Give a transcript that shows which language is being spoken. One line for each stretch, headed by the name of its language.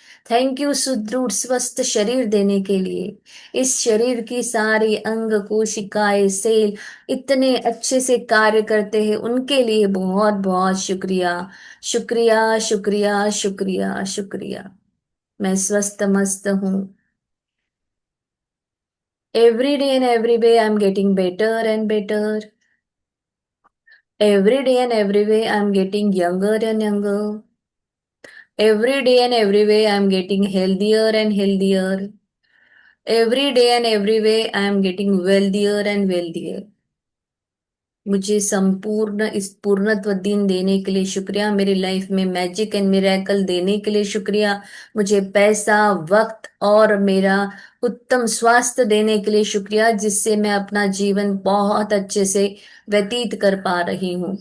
Hindi: Thank you सुदृढ़ स्वस्थ शरीर देने के लिए। इस शरीर की सारी अंग कोशिकाएं, सेल इतने अच्छे से कार्य करते हैं, उनके लिए बहुत बहुत शुक्रिया, शुक्रिया, शुक्रिया, शुक्रिया, शुक्रिया। मैं स्वस्थ मस्त हूँ।
English: Every day and every way I'm getting better and better. Every day and every way I'm getting younger and younger. Every day and every way I'm getting healthier and healthier. Every day and every way I'm getting wealthier and wealthier.
Hindi: मुझे संपूर्ण इस पूर्णत्व दिन देने के लिए शुक्रिया। मेरी life में
English: magic and miracle
Hindi: देने के लिए शुक्रिया। मुझे पैसा, वक्त और मेरा उत्तम स्वास्थ्य देने के लिए शुक्रिया, जिससे मैं अपना जीवन बहुत अच्छे से व्यतीत कर पा रही हूँ।